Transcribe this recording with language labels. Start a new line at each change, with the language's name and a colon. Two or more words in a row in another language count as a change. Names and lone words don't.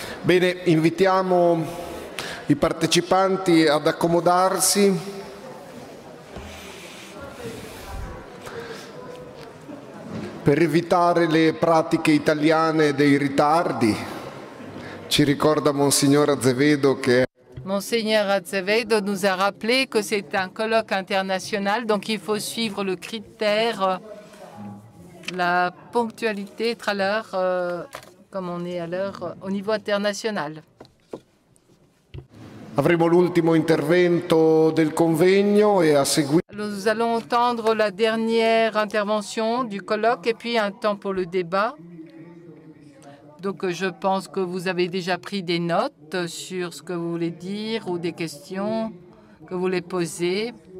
Italian: Bene, invitiamo i partecipanti ad accomodarsi. Per evitare le pratiche italiane dei ritardi, ci ricorda Monsignor Azevedo che
French: Monseigneur Azevedo nous a rappelé que c'est un colloque international, donc il faut suivre le critère, la ponctualité, être à l'heure, comme on est à l'heure au niveau international.
Italian: Avremo l'ultimo intervento del convegno e a seguire.
French: Nous allons entendre la dernière intervention du colloque et puis un temps pour le débat. Donc je pense que vous avez déjà pris des notes sur ce que vous voulez dire ou des questions que vous voulez poser.